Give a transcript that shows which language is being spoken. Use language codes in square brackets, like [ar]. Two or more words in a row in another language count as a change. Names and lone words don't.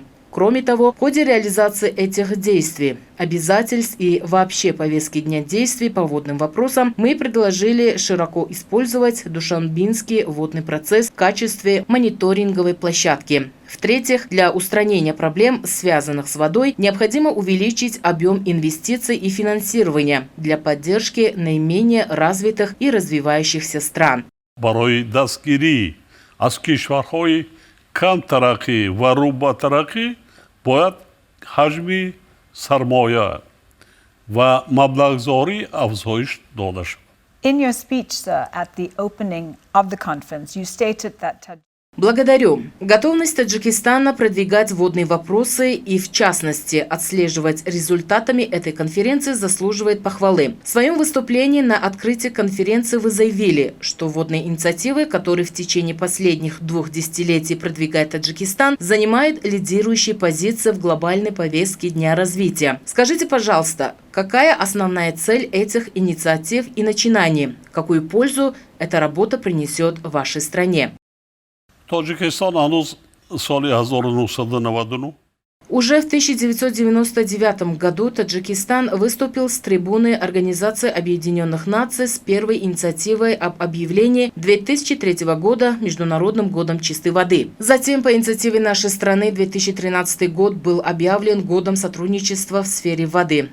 [ru] Кроме того, в ходе реализации этих действий, обязательств и вообще повестки дня действий по водным вопросам мы предложили широко использовать Душанбинский водный процесс в качестве мониторинговой площадки. В-третьих, для устранения проблем, связанных с водой, необходимо увеличить объем инвестиций и финансирования для поддержки наименее развитых и развивающихся стран. [fa] از کشورهای کم ترقی و رو با ترقی باید حجم سرمایه و مبلغ‌زایی افزایش داده شد. [en] In your speech, sir, at the opening of the conference, you stated that [ru] Благодарю. Готовность Таджикистана продвигать водные вопросы и, в частности, отслеживать результатами этой конференции заслуживает похвалы. В своем выступлении на открытии конференции вы заявили, что водные инициативы, которые в течение последних 2 десятилетий продвигает Таджикистан, занимают лидирующие позиции в глобальной повестке Дня развития. Скажите, пожалуйста, какая основная цель этих инициатив и начинаний? Какую пользу эта работа принесет вашей стране? [fa] تاجیکستان هنوز سال 1999 [ru] Уже в 1999 году Таджикистан выступил с трибуны Организации Объединенных Наций с первой инициативой об объявлении 2003 года Международным годом чистой воды. Затем по инициативе нашей страны 2013 год был объявлен годом сотрудничества в сфере воды.